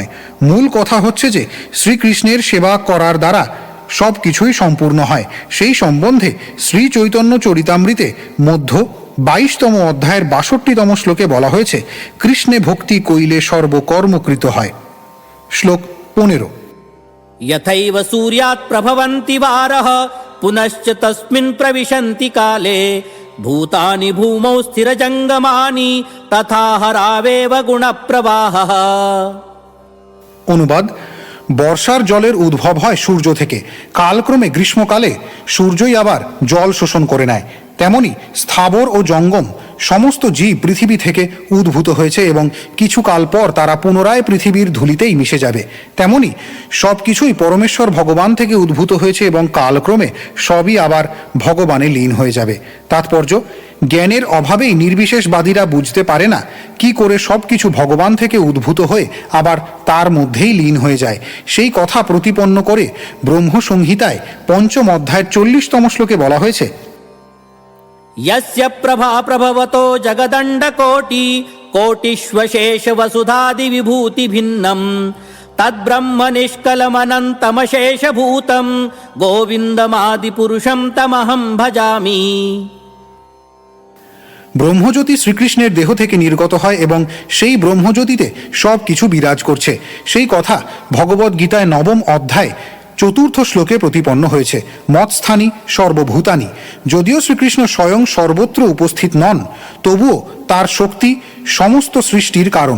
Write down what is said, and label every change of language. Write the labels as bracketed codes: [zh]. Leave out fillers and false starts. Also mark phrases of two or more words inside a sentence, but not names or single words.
[bn] মূল কথা হচ্ছে যে শ্রীকৃষ্ণের সেবা করার দ্বারা সব কিছুই সম্পূর্ণ হয়। সেই সম্বন্ধে শ্রী চৈতন্য চরিতামৃতে মধ্য ২২তম অধ্যায়ের ৬২তম শ্লোকে বলা হয়েছে, কৃষ্ণে ভক্তি কইলে সর্বকর্মকৃত হয়। শ্লোক ১৫। [sa] यथैव सूर्यात् प्रभवन्ति वारः पुनश्च तस्मिन् प्रविशन्ति काले भूतानि भूमौ स्थिरजङ्गमानि तथा हरावेव गुणप्रवाहः। [bn] অনুবাদ, বর্ষার জলের উদ্ভব হয় সূর্য থেকে। কালক্রমে গ্রীষ্মকালে সূর্যই আবার জল শোষণ করে নেয়। তেমনি স্থাবর ও জঙ্গম সমস্ত জীব পৃথিবী থেকে উদ্ভূত হয়েছে এবং কিছু কাল পর তারা পুনরায় পৃথিবীর ধূলিতেই মিশে যাবে। তেমনি সব কিছুই পরমেশ্বর ভগবান থেকে উদ্ভূত হয়েছে এবং কালক্রমে সবই আবার ভগবানে লীন হয়ে যাবে। তাৎপর্য, জ্ঞানের অভাবেই নির্বিশেষবাদীরা বুঝতে পারে না কি করে সব কিছু ভগবান থেকে উদ্ভূত হয়ে আবার তার মধ্যেই লীন হয়ে যায়। সেই কথা প্রতিপন্ন করে ব্রহ্মসংহিতায় ৫ম অধ্যায়ের ৪০তম শ্লোকে বলা হয়েছে, [sa] यस्य प्रभा प्रभवतो जगदण्डकोटि कोटिष्वशेष वसुधादि विभूति भिन्नम् तद्ब्रह्म निष्कलमनन्तमशेषभूतं गोविन्दमादिपुरुषं तमहं भजामि। [bn] ব্রহ্মজ্যোতি শ্রীকৃষ্ণের দেহ থেকে নির্গত হয় এবং সেই ব্রহ্মজ্যোতিতে সব কিছু বিরাজ করছে। সেই কথা ভগবদ্গীতায় ৯ম অধ্যায় ৪র্থ শ্লোকে প্রতিপন্ন হয়েছে, [sa] মৎস্থানী সর্বভূতানি। [bn] যদিও শ্রীকৃষ্ণ স্বয়ং সর্বত্র উপস্থিত নন, তবুও তার শক্তি সমস্ত সৃষ্টির কারণ।